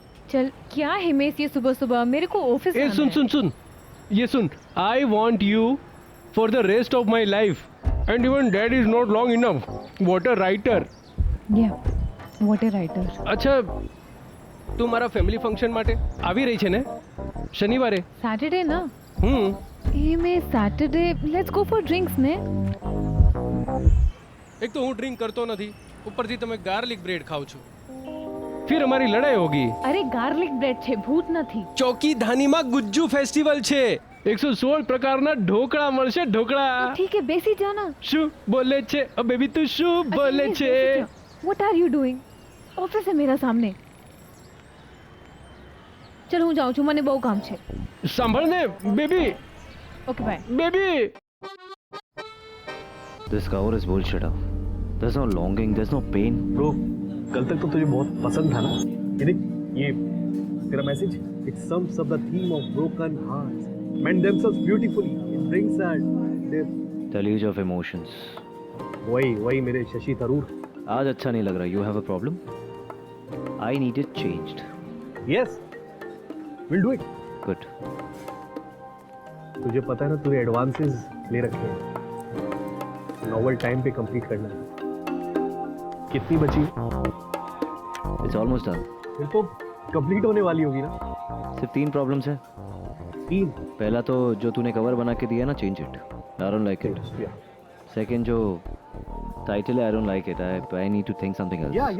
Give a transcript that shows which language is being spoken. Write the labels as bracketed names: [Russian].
[Hindi] चल क्या हिमेश ये सुबह सुबह मेरे को ऑफिस [English] ए सुन ये सुन, I want you for the rest of my life and even that is not long enough. What a writer. What a writer. [Gujarati] અચ્છા, તું મારા ફેમિલી ફંક્શન માટે આવી રહી છે ને શનિવારે? [Hindi] सैटरडे ना? એ [English] में Saturday let's go for drinks ने. [Gujarati] એક તો હું ડ્રિંક કરતો નથી, ઉપરથી તમે ગાર્લિક બ્રેડ ખાવ છો. ફિર અમારી લડાઈ હોગી. અરે ગાર્લિક બ્રેડ છે, ભૂત નથી. ચોકી ધાનીમાં ગુજ્જુ ફેસ્ટિવલ છે. 116 પ્રકારના ઢોકળા મળશે. ઢોકળા. ઠીક હે, બેસી જા ના. શું બોલે છે? બેબી તું શું બોલે છે? [English] What are you doing? [Hindi] Office है मेरा सामने. [Gujarati] चल હું જાઉં છું, મને બહુ કામ છે. સાંભળ ને baby. Okay bye. Baby. [English] This cover is bullshit. There's no longing, there's no pain. [Hindi] Bro, कल तक तो तुझे बहुत पसंद था ना? ये देख, ये तेरा message, [English] it sums up the theme of broken hearts, mend themselves beautifully, it brings that depth. Deluge of emotions. [Hindi] वही मेरे शशि थरूर. आज अच्छा नहीं लग रहा. [English] You have a problem? I need it changed. Yes, we'll do it. Good. [Hindi] तुझे पता है ना, तूने एडवांसेस ले रखे हैं. नॉवल टाइम पे कंप्लीट करना है. कितनी बची? [English] It's almost done. [Hindi] फिर तो कंप्लीट होने वाली होगी ना? सिर्फ 3 प्रॉब्लम्स है. 3? पहला तो जो तूने कवर बना के दिया ना, [English] Change it. I don't like it. Yeah. Second [Hindi] जो टाइटल है, [English] I don't like it. I need to think something else.